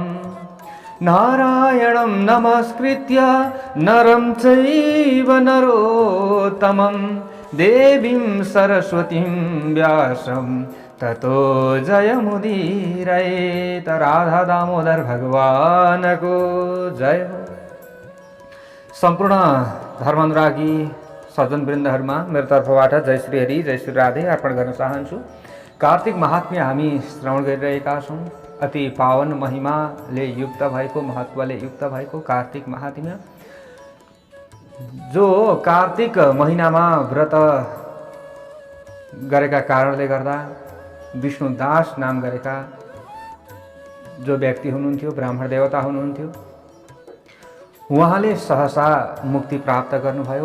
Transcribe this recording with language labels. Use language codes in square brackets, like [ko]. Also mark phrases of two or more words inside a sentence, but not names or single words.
[sa] नारायणं नमस्कृत्य नरं चैव नरोत्तमं देवीं सरस्वतीं व्यासं ततो जयमुदीरयेत। [ne] राधा दामोदर भगवान को जय हो। सम्पूर्ण धर्मानुरागी सज्जनवृन्दहरुमा मेरो तर्फबाट जय श्री हरि जय श्री राधे अर्पण गर्न चाहन्छु। कार्तिक महात्म्य हामी श्रवण गरिरहेका छौं। अति पावन महिमाले युक्त भएको, महत्वले युक्त भएको कार्तिक महात्म्य, जो कार्तिक महिनामा व्रत गरेका कारणले गर्दा विष्णुदास नाम गरेका जो व्यक्ति हुनुहुन्थ्यो, ब्राह्मण देवता हुनुहुन्थ्यो, उहाँले सहसा मुक्ति प्राप्त गर्नुभयो।